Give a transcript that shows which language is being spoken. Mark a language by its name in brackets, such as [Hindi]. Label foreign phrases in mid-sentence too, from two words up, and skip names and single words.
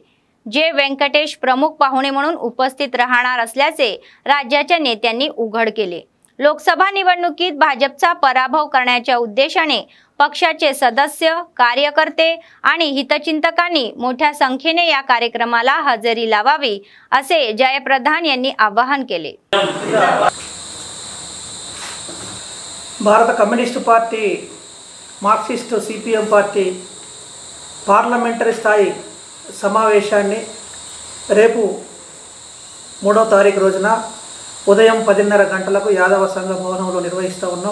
[Marathi] जे व्यंकटेश प्रमुख पाहुणे म्हणून उपस्थित राहणार असल्याचे राज्याच्या नेत्यांनी उघड केले। लोकसभा निवडणुकीत भाजपचा पराभव करण्याच्या उद्देशाने पक्षाचे सदस्य, कार्यकर्ते आणि हितचिंतकांनी मोठ्या संख्येने या कार्यक्रमाला हजेरी लावावी असे जयप्रधान यांनी आवाहन केले। [Telugu] భారత కమ్యూనిస్టు పార్టీ, మార్క్సిస్టు సిపిఎం పార్టీ పార్లమెంటరీ స్థాయి సమావేశాన్ని రేపు 3వ తారీఖు రోజున ఉదయం 10:30 గంటలకు యాదవ సంఘ భవనంలో నిర్వహిస్తూ ఉన్నాం।